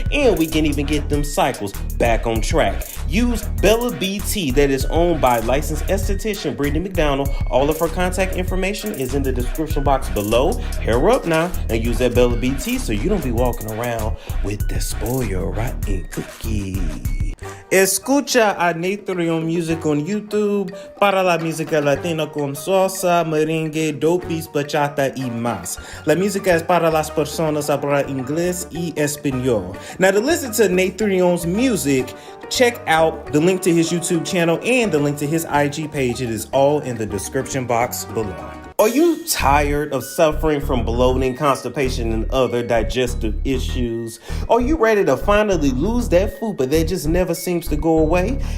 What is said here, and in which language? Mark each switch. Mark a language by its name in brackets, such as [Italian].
[English] And we can even get them cycles back on track. Use Bella BT, that is owned by licensed esthetician Brittany McDonald. All of her contact information is in the description box below. Hair her up now and use that Bella BT so you don't be walking around with the spoiled rotten cookie. [Spanish] Escucha a Nathrion Music on YouTube para la música latina con salsa, merengue, dopis, bachata y más. La música es para las personas hablar inglés y español. [English] Now, to listen to Nathrion's music, check out the link to his YouTube channel and the link to his IG page. It is all in the description box below. Are you tired of suffering from bloating, constipation, and other digestive issues? Are you ready to finally lose that Fupa that just never seems to go away?